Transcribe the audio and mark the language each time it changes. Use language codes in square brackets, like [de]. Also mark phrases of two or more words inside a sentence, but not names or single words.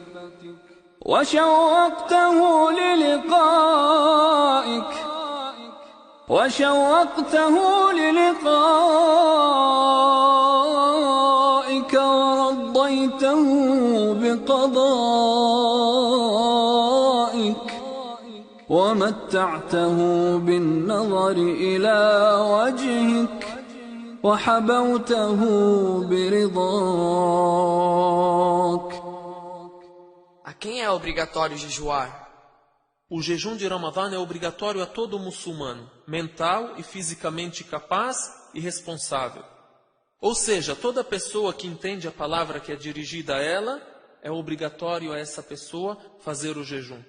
[ar] وشوقته للقائك ورضيته بقضائك ومتعته بالنظر إلى وجهك وحبوته برضاك. [pt] A quem é obrigatório jejuar? O jejum de Ramadã é obrigatório a todo muçulmano, mental e fisicamente capaz e responsável. Ou seja, toda pessoa que entende a palavra que é dirigida a ela, é obrigatório a essa pessoa fazer o jejum.